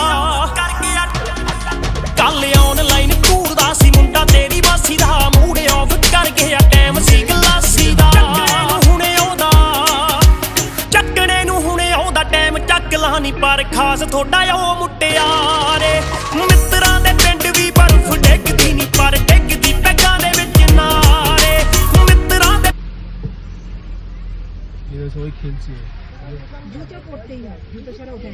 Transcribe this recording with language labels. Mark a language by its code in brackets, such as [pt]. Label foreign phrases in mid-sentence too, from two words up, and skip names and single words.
[pa] ਕੱਲ ਆਨਲਾਈਨ ਘੂਰਦਾ ਸੀ ਮੁੰਡਾ ਤੇਰੀ ਮਾਸੀ ਦਾ, [en] mood off [pa] ਕਰ ਗਿਆ, ਟਾਈਮ ਸੀ ਗਲਾਸੀ ਦਾ। ਚੱਕਣੇ ਨੂੰ ਹੁਣੇ ਆਉਂਦਾ ਟਾਈਮ ਚੱਕ ਲਾ ਨੀ, ਪਰ ਖਾਸ ਥੋੜਾ ਉਹ ਮੁਟਿਆਰੇ। ਮਿੱਤਰਾਂ ਦੇ ਪਿੰਡ ਵੀ ਬਰਫ਼ ਡਿੱਗਦੀ ਨੀ, ਪਰ ਡਿੱਗਦੀ ਪੈਗਾਂ ਦੇ ਵਿੱਚ ਨਾਰੇ। ਮਿੱਤਰਾਂ ਦੇ [bn] সবাই খেলছে জুতো পড়তেই হয়, জুতো ছাড়া ওঠে না।